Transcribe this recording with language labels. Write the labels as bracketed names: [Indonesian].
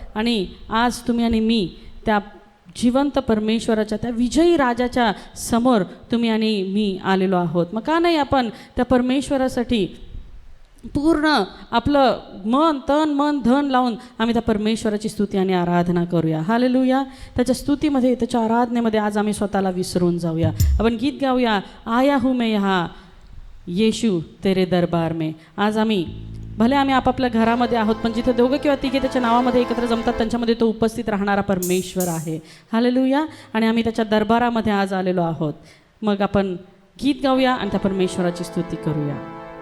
[Marathi] आणि आज तुम्ही आणि मी त्या जिवंत परमेश्वराच्या त्या विजयी राजाच्या समोर तुम्ही आणि मी आलेलो आहोत. मग का नाही आपण त्या परमेश्वरासाठी पूर्ण आपलं मन तन मन धन लावून आम्ही त्या परमेश्वराची स्तुती आणि आराधना करूया. हालेलुया. त्याच्या स्तुतीमध्ये त्याच्या आराधनेमध्ये आज आम्ही स्वतःला विसरून जाऊया. आपण गीत गाऊया, [Hindi] आया हूँ मैं यहाँ येशू तेरे दरबार में. [Marathi] आज आम्ही भले आम्ही आपापल्या घरामध्ये आहोत, पण जिथे दोघं किंवा तिघे त्याच्या नावामध्ये एकत्र जमतात त्यांच्यामध्ये तो उपस्थित राहणारा परमेश्वर आहे. हालेलुया. आणि आम्ही त्याच्या दरबारामध्ये आज आलेलो आहोत. मग आपण गीत गाऊया आणि त्या परमेश्वराची स्तुती करूया.